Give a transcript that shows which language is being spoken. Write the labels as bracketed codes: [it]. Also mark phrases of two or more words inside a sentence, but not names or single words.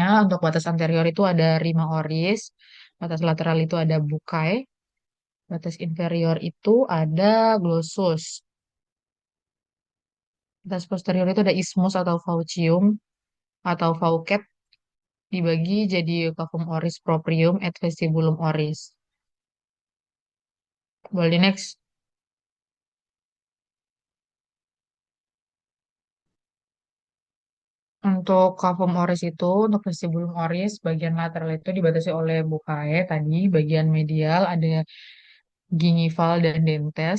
[id] Untuk batas anterior itu ada rima oris, batas lateral itu ada bucae, batas inferior itu ada glossus, batas posterior itu ada isthmus atau faucium atau faucet, dibagi jadi cavum oris proprium et vestibulum oris. Boleh next. Untuk cavum oris itu, untuk vestibulum oris, bagian lateral itu dibatasi oleh bucae tadi, bagian medial ada gingival dan dentes.